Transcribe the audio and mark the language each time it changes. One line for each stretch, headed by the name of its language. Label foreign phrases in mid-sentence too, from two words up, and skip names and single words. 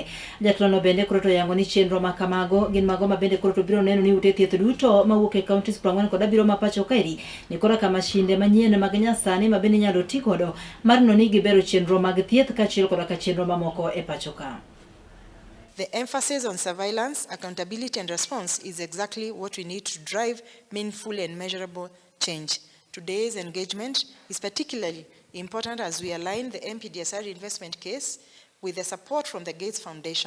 Luo (Kenya and Tanzania): Jatlono bende koroto yango ni chenro ma kamago gin mago mabende koroto biro neno ni ute thieth duto mawuok e counties 40 kod abiro ma pacho kaeri ni kora kama mashinde manyien mag nyasani mabende nyalo ti godo mar no ni gibero chenro mag thieth kachiel kod chenro mamoko e pacho ka.
English: The emphasis on surveillance, accountability and response is exactly what we need to drive meaningful and measurable change. Today's engagement is particularly important as we align the MPDSR investment case with the support from the Gates Foundation.